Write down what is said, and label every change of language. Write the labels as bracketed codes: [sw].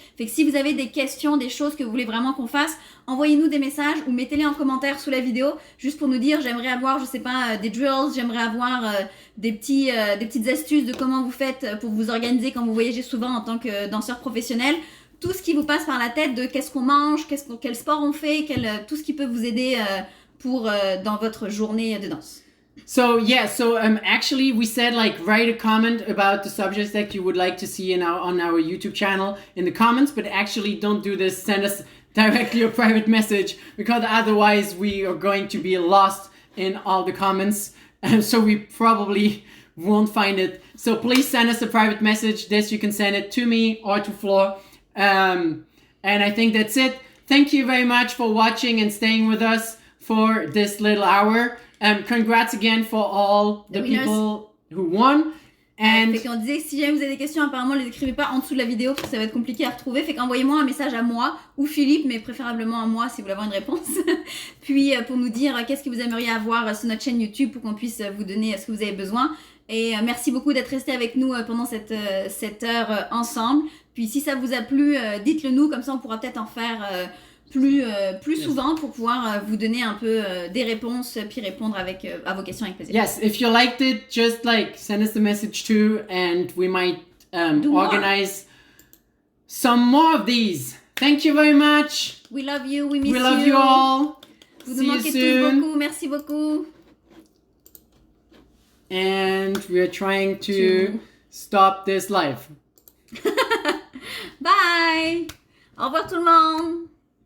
[fr] Fait que si vous avez des questions, des choses que vous voulez vraiment qu'on fasse, envoyez-nous des messages ou mettez-les en commentaire sous la vidéo, juste pour nous dire, j'aimerais avoir, je sais pas, des drills, j'aimerais avoir des petites astuces de comment vous faites pour vous organiser quand vous voyagez souvent en tant que danseur professionnel. Tout ce qui vous passe par la tête de qu'est-ce qu'on mange, quel sport on fait, tout ce qui peut vous aider pour dans votre journée de danse. [en] So actually we said like write a comment about the subjects that you would like to see on our YouTube channel in the comments, but actually don't do this. Send us directly a private message because otherwise we are going to be lost in all the comments, and so we probably won't find it. So please send us a private message. This you can send it to me or to Flore. And I think that's it. Thank you very much for watching and staying with us for this little hour. Congrats again for all the people who won. And [fr] fait qu'on disait si jamais vous avez des questions, apparemment les écrivez pas en dessous de la vidéo parce que ça va être compliqué à retrouver. Fait qu'envoyez-moi un message à moi ou Philippe, mais préférablement à moi si vous voulez avoir une réponse. Puis pour nous dire qu'est-ce que vous aimeriez avoir sur notre chaîne YouTube pour qu'on puisse vous donner ce que vous avez besoin. Et merci beaucoup d'être resté avec nous pendant cette heure ensemble. Puis si ça vous a plu, dites-le nous, comme ça on pourra peut-être en faire plus souvent pour pouvoir vous donner un peu des réponses puis répondre à vos questions avec plaisir. [en] Yes, if you liked it, just like send us a message too and we might organize some more of these. Thank you very much. We love you, we miss you. We love you all. [fr] Vous nous manquez tous beaucoup, merci beaucoup. [en] And we are trying to stop this live. Bye. [fr] Au revoir tout le monde.